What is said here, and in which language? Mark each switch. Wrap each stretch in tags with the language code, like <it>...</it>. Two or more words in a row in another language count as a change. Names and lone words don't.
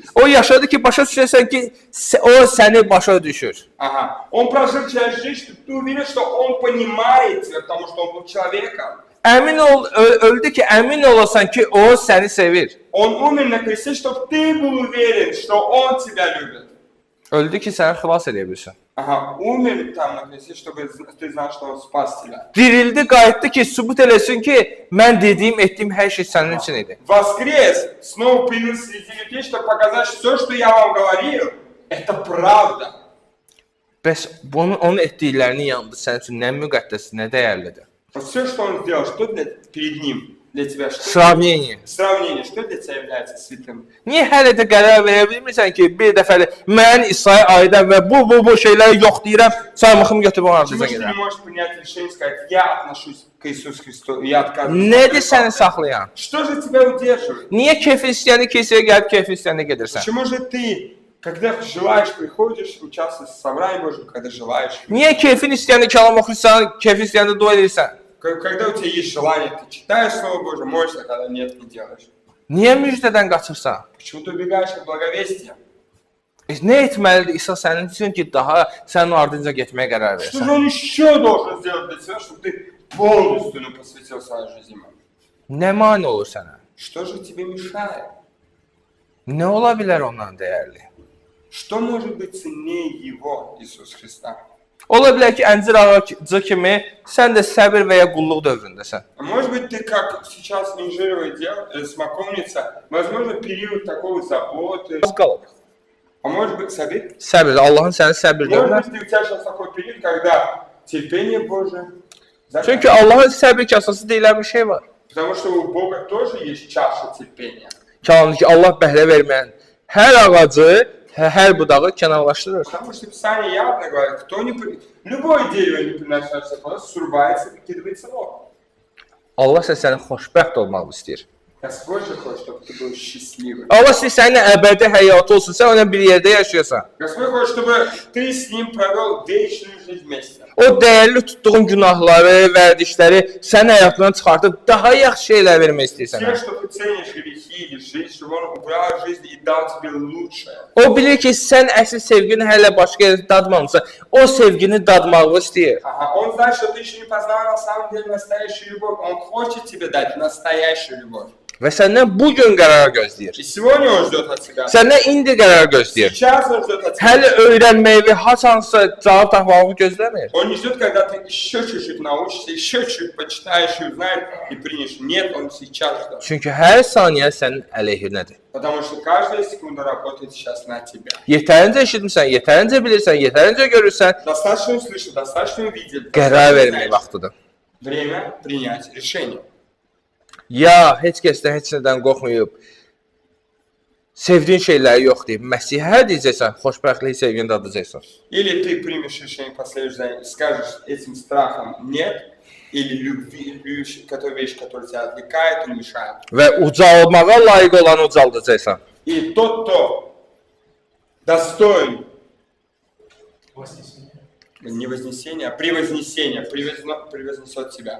<az>O yaşadı ki, başa düşəsən ki, o səni başa düşür.</az> <ru>Он прожил часть жизни, чтобы ты увидел, что он понимает тебя, потому что он был человеком.</ru> <az>Əmin ol, öldü ki, əmin olasan ki, o səni sevir.</az> <ru>Он умер на кресте, чтобы ты был уверен, что он тебя любит.</ru> <az>Öldü ki, səni xilas edə bilsin.</az> <ru>Умер там на кресте, чтобы ты знал, что он спас тебя.</ru> <az>Dirildi, qayıtdı ki, sübut eləsin ki, mən dediyim, etdiyim hər şey sənin üçün idi.</az> <ru>Воскрес, снова появился среди людей, чтобы показать, что все, что я вам говорил, это правда.</ru> <az>Bəs onun etdiklərinin yanında sənin üçün nə müqəddəsdir, nə dəyərlidir?</az> <ru>Вот все, что он сделал, что перед ним, для тебя что? Sравnение. Сравнение. Что для тебя является святым?</ru> <az>Niyə hələ də qərar verə bilmirsən ki, bir dəfəli mən İsa'ya aidəm və bu şeyləri yox deyirəm, çarmıxımı götürüb onun</az> <ru>Почему</ru> <az>ardınca</az> <ru>ты не</ru> <az>gedirəm?</az> <ru>можешь принять решение и сказать, я отношусь к Иисусу Христу, я отказываюсь?</ru> <az>Nədir səni saxlayan?</az> <ru>Что же тебя удерживает?</ru> <az>Niyə keyf istəyəni kilsəyə gəlib keyf istəyəni gedirsən?</az> <ru>Почему же ты, когда желаешь, приходишь, участвуешь в собрании Божьем, когда желаешь?</ru> <az>Niyə keyfin istəyəni kəlam oxuyursan, keyf istəyəni dua edirsən?</az> <ru>Когда у тебя есть желание, ты читаешь Слово Божье, молишься, когда нет, не делаешь.</ru> <az>Niyə müjdədən qaçırsan?</az> <ru>Почему ты убегаешь от благовестия?</ru> <az>Nə etməlidir İsa sənin üçün ki, daha sənin ardınca getməyə qərar</az> <ru>Что</ru> <az>versən?</az> <ru>же он еще должен сделать для тебя, чтобы ты полностью посвятил свою жизнь ему?</ru> <az>Nə mane olur sənə?</az> <ru>Что же тебе mешает?</ru> <az>Nə ola bilər ondan dəyərli?</az> <ru>Что может быть ценнее его, Иисус Христа?</ru> <az>Ola bilər ki, əncir ağacı kimi sən də səbir və ya qulluq dövründəsən.</az> <ru>А может быть, ты как сейчас инжировый смоковница, возможно, период такого заботы.</ru> <az>Az qalıb.</az> <ru>А может быть,</ru> <az>sabir. Səbir, Allahın səni səbir</az> <ru>Может</ru> <az>dövrünə.</az> <ru>быть, у тебя сейчас такой период, когда терпение Божие.</ru> <az>Çünki Allahın səbir kasası deyilən bir şey var.</az> <ru>Потому что у Бога тоже есть чаша терпения.</ru> <az>Kəlamdır ki, Allah bəhrə verməyən hər ağacı, hər budağı kənarlaşdırır.</az> <ru>Потому что Писание явно говорит, любое дерево не приносящее плод, срубается, выкидывается в огонь.</ru> <az>Allah səni xoşbəxt olmaq istəyir.</az> <ru>Господь же хочет, чтобы ты был счастливым.</ru> <az>Allah istəyir səninlə əbədi həyatı olsun, sən onunla bir yerdə yaşayasan.</az> <ru>Господь хочет, чтобы ты с ним провел вечную жизнь вместе.</ru> <az>O dəyərli tutduğun günahları, vərdişləri sənin həyatından çıxartıb daha yaxşı şeylər vermək istəyir</az> <ru>Все,</ru> <az>sənə.</az> <ru>что ты ценишь грехи или жизнь, чтобы он убрал жизнь и дал тебе лучшее.</ru> <az>O bilir ki, sən əsl sevgini hələ başqa yerdə dadmamısan. O sevgini dadmağı istəyir.</az> <ru>Ага, он знает, что ты еще не познал на самом деле настоящую любовь. Он хочет тебе дать настоящую любовь.</ru> <az>Və səndən bu gün qərar gözləyir.</az> <ru>И сегодня он ждет от тебя.</ru> <az>Səndən indi qərar gözləyir.</az> <ru>Сейчас он ждет от тебя.</ru> <az>Hələ öyrənməyi və haçansa cavab tapmağı gözləmir.</az> <ru>Он не ждет, когда ты еще чуть-чуть научишься, еще чуть почитаешь и узнаешь и примешь. Нет, он сейчас ждет.</ru> <az>Çünki hər saniyə sənin əleyhinədir.</az> <ru>Потому что каждая секунда работает сейчас на тебя.</ru> <az>Yetərincə eşitmirsən, yetərincə bilirsən, yetərincə görürsən,</az> <ru>Достаточно услышал, достаточно увидел.</ru> <az>qərar vermək vaxtıdır.</az> <ru>Время принять решение.</ru> <az>Ya heç kəsdən heç nədən qorxmayıb, sevdiyin şeyləri yox deyib, Məsihə deyəcəksən, xoşbəxtlik sevgini dadacaqsan.</az> <ru>Или ты примешь решение, последуешь за ним, скажешь этим страхом нет, или любви, вещь, которая тебя отвлекает и мешает.</ru> <az>Və ucalmağa layiq olanı ucaldacaqsan.</az> <ru>И тот, кто достоин не вознесения, а превознесения, превознесет тебя.</ru>